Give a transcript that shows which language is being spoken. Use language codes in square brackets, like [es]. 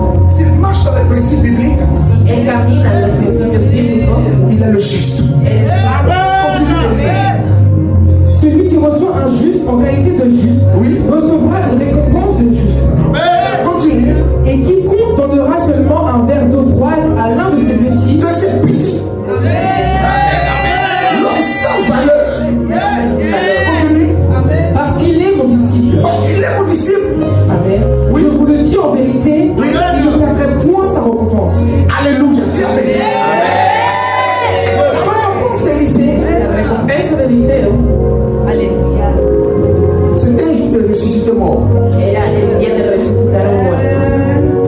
[fr] S'il marche dans les principes bibliques, [es] Si Él camina en los principios bíblicos, [fr] il est le juste. [es] Él es justo. [fr] Continue de lire. celui qui reçoit un juste en qualité de juste Oui. recevra une récompense de juste. Continue. Et quiconque donnera seulement un verre d'eau froide à l'un de ses petits De ces petits. L'homme sans valeur. Continue. parce qu'il est mon disciple. Parce qu'il est mon disciple. Amen. Je vous le dis en vérité, Oui. il ne perdrait point sa récompense. Alléluia. Dis Amen. La récompense d'Élisée, [es] La recompensa de Eliseo [fr] c'est un jour de ressuscité mort. [es] era el día de resucitar a un muerto.